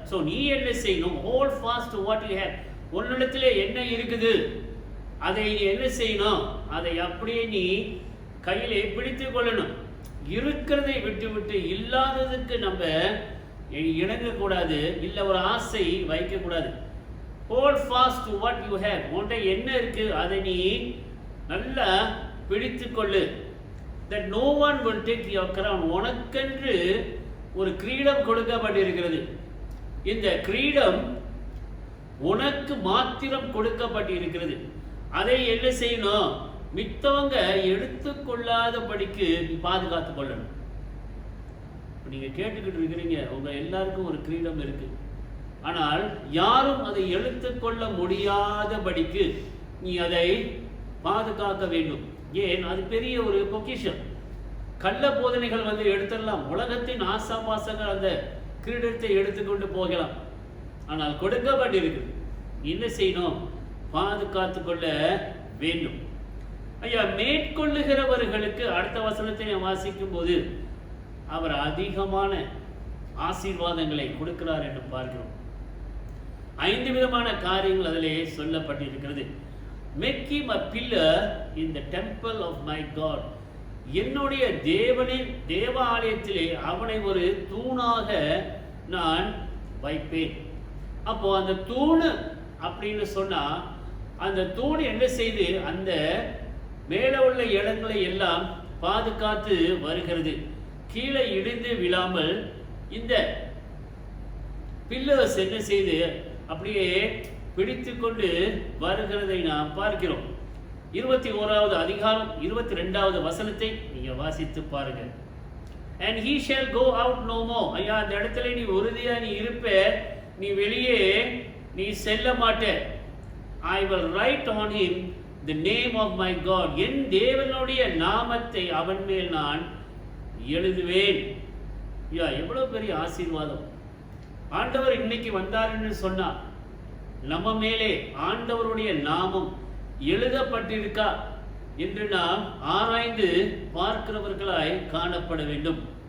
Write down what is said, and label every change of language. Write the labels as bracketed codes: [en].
[ta] So நீ என்ன செய்யணும், [en] Hold fast what you have. [ta] உன்னிடத்திலே என்ன இருக்குது அதை நீ என்ன செய்யணும், அதை அப்படியே நீ கையிலே பிடித்து கொள்ளணும். இருக்கிறதை விட்டு விட்டு இல்லாததுக்கு நம்ம இணங்கக்கூடாது, இல்லை ஒரு ஆசை வைக்கக்கூடாது. [en] Hold fast what you have. [ta] உன்கிட்ட என்ன இருக்கு அதை நீ நல்லா பிடித்து கொள்ளு. [en] that no one will take your crown. [ta] உனக்கென்று ஒரு கிரீடம் கொடுக்கப்பட்டிருக்கிறது. இந்த கிரீடம் உனக்கு மாத்திரம் கொடுக்கப்பட்டிருக்கிறது. அதை என்ன செய்யணும், மித்தவங்க எடுத்துக்கொள்ளாதபடிக்கு நீ பாதுகாத்து கொள்ளணும். நீங்க கேட்டுக்கிட்டு இருக்கிறீங்க, உங்க எல்லாருக்கும் ஒரு கிரீடம் இருக்கு, ஆனால் யாரும் அதை எடுத்துக்கொள்ள முடியாதபடிக்கு நீ அதை பாதுகாக்க வேண்டும். ஏன்? அது பெரிய ஒரு பொக்கிஷம். கள்ள போதனைகள் வந்து எடுத்துடலாம், உலகத்தின் ஆசாபாசங்கள் அந்த கிரீடத்தை எடுத்துக்கொண்டு போகலாம், ஆனால் கொடுக்கப்பட்டிருக்கு, என்ன செய்யணும்? பாதுகாத்து கொள்ள வேண்டும். ஐயா, மேற்கொள்ளுகிறவர்களுக்கு அடுத்த வசனத்தை வாசிக்கும் போது அவர் அதிகமான ஆசீர்வாதங்களை கொடுக்கிறார் என்று பார்க்கிறோம். 5 விதமான காரியங்கள் அதிலே சொல்லப்பட்டிருக்கிறது. [en] Make him a pillar in the temple of my God. [ta] என்னுடைய தேவனின் தேவாலயத்திலே அவனை ஒரு தூணாக நான் வைப்பேன். அப்போ அந்த தூண் அப்படின்னு சொன்னா, அந்த தூண் என்ன செய்து அந்த மேலே உள்ள இடங்களை எல்லாம் பாதுகாத்து வருகிறது. கீழே இடிந்து விழாமல் இந்த பில்லர்ஸ் என்ன செய்து அப்படியே பிடித்து கொண்டு வருகிறதை நாம் பார்க்கிறோம். 21வது அதிகாரம் 22வது வசனத்தை நீங்க வாசித்து பாருங்க. [en] And he shall go out no more. [ta] ஐயா, அந்த இடத்துல நீ உறுதியா நீ இருப்ப, நீ வெளியே நீ செல்ல மாட்ட. [en] I will write on him the name of my God. [ta] என் தேவனுடைய நாமத்தை அவன் மேல் நான் எழுதுவேன். ஐயா, எவ்வளவு பெரிய ஆசீர்வாதம்! ஆண்டவர் இன்னைக்கு வந்தாருன்னு சொன்னா நம்ம மேலே ஆண்டவருடைய நாமம் எழுதப்பட்டிருக்கா என்று நாம் ஆராய்ந்து பார்க்கிறவர்களாய் காணப்பட வேண்டும்.